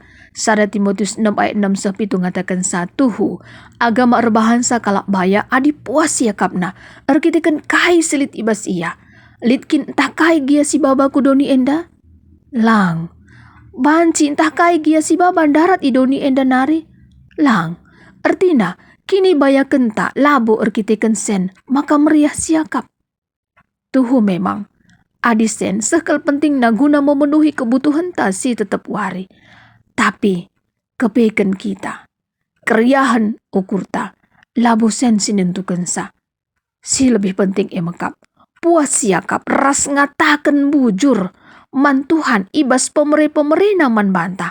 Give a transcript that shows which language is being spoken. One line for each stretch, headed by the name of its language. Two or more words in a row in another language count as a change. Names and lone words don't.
Batak Karo: Sada Timotius 6 ayat 6 sepitu ngatakan satuhu agama erbahansa kalak baya adi puas ya kapna erkitekan kai selit ibas iya litkin entah kai gia si baba kudoni enda lang banci entah kai gia si baba darat idoni enda nari lang ertina kini baya kenta labo erkitekan sen maka meriah siakap tuhu memang adisen sekal penting na guna
Indonesian: memenuhi kebutuhan
Batak Karo: tasi tetap wari. Tapi kepeken kita, keriahan ukurta, labo sen sinentukan sa. Si lebih penting emakap, puas siakap, ras ngatakan bujur, man Tuhan ibas pemere man bantah.